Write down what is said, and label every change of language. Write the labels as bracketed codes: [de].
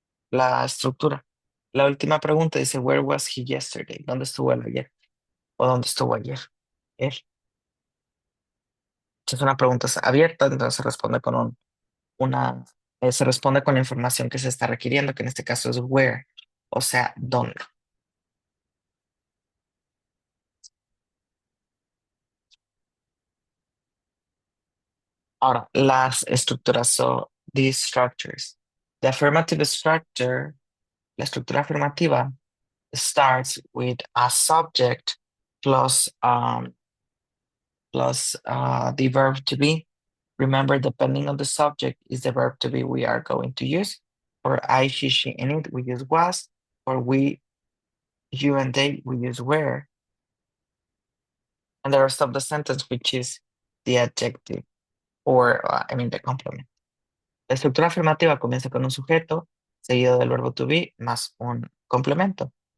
[es] La estructura. La última pregunta dice, [en] where was he yesterday? [es] ¿Dónde estuvo él ayer? ¿O dónde estuvo ayer? Él. Es una pregunta abierta, entonces se responde con se responde con la información que se está requiriendo, que en este caso es where, o sea, dónde. Ahora, las estructuras, [en] so these structures. The affirmative structure, [es] la estructura afirmativa, [en] starts with a subject plus the verb to be. Remember, depending on the subject is the verb to be we are going to use. For I, she, and it, we use was. For we, you, and they, we use were. And the rest of the sentence, which is the adjective, or, the complement. [es] La estructura afirmativa comienza con un sujeto, seguido del verbo to be, más un complemento.